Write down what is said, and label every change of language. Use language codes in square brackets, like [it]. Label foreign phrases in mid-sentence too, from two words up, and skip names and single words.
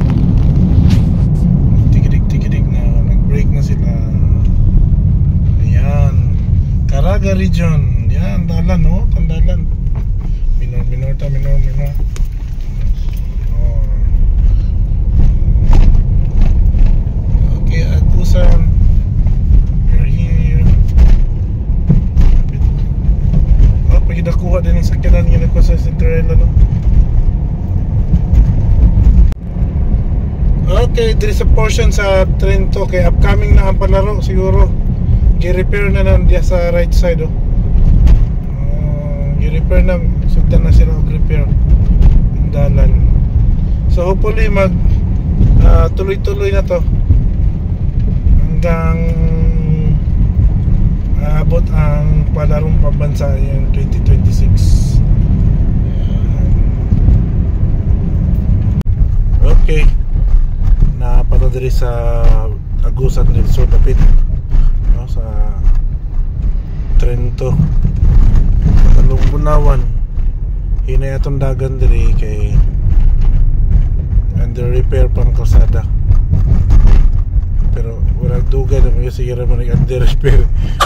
[tl] Tigidig na. Nag-break na sila. Ayan. Caraga region. Yan. Dalan no. Tandalan. Minor. Okay. Agusan. [en] We're here. [tl] Pag nakuha din yung sakyanan yun ako sa Cinderella, no? [en] Okay, there is a portion sa Trento. [ceb] Okay, upcoming na ang palaro siguro. Gi-repair na diya sa [en] right side, [ceb] oh. Gi-repair na. Sugdan na sila mag-repair ang dalan. [en] So hopefully [tl] tuloy-tuloy na to hanggang abot ang palarong pambansa yung 2026. [ceb] Okay, napunta diri sa Agusan del Sur dapit, no, sa Trento, Talungbunawan. Hinay atong dagan diri kay [en] under repair [ceb] pang kalsada, pero wala duga naman kasi siguro man [en] under repair.